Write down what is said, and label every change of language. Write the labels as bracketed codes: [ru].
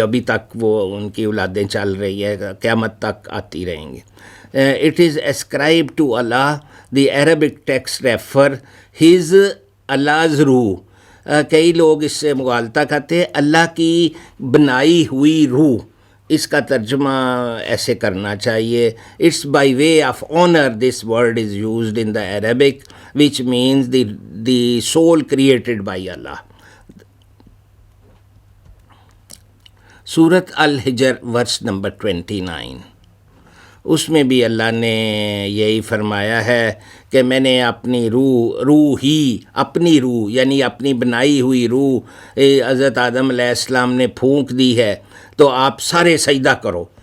[ur] ابھی تک وہ ان کی اولادیں چل رہی ہے, قیامت تک آتی رہیں گی. [en] It is ascribed to Allah. The Arabic text refer his Allah روح. [ur] کئی لوگ اس سے مغالطہ کرتے ہیں اللہ کی بنائی ہوئی روح, اس کا ترجمہ ایسے کرنا چاہیے. [en] It's by way of honour this word is used in the Arabic which means the soul created by Allah. [ur] سورۃ الحجر ورس نمبر 29, اس میں بھی اللہ نے یہی فرمایا ہے کہ میں نے اپنی روح اپنی روح یعنی اپنی بنائی ہوئی روح حضرت آدم علیہ السلام نے پھونک دی ہے, تو آپ سارے سجدہ کرو.